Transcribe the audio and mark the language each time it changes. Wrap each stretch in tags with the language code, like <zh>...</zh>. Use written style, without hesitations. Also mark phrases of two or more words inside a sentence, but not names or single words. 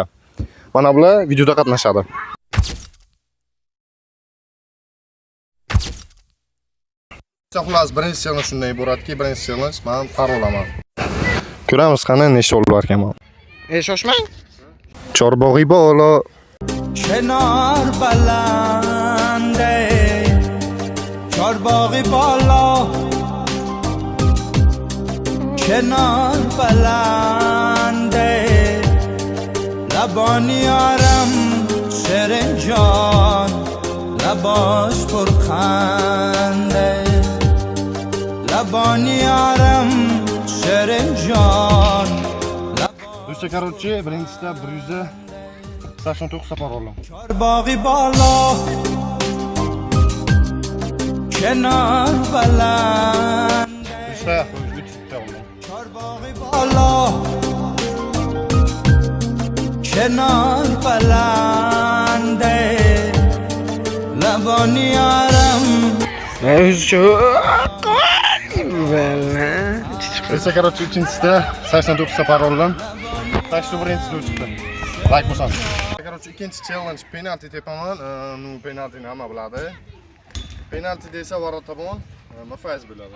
<uz>Mana bular videoda qatnashadi. Xullas, birinchi challenge shunday iboratki, birinchi challenge men parolaman. Ko'ramiz qani nechta olib borganman. Shoshmang. Chorbog'i bolo.</uz> <fa>کنار بلنده چارباغی بالا کنار بلنده لبانی آرم شیرین جان لباش پرخنده لبانی آرم شیرین جان</fa> <uz>Do'stlar, короче, birinchisida 189 safar oldim.</uz> <fa>چارباغی بالا کنار بلند</fa> <uz>Do'stlar, 3 ta oldim.</uz> <fa>چارباغی بالا کنار بلنده لبانی آرم</fa> <uz>Do'stlar, короче, ikinchisida 89 safar oldim. Tashli birinchisida chiqdi. Like bo'lsin. Короче, ikkinchi challenge penalti tepaman. Penaltini hamma biladi. Penalti desa varo tomon mafaz bo'ladi.</uz>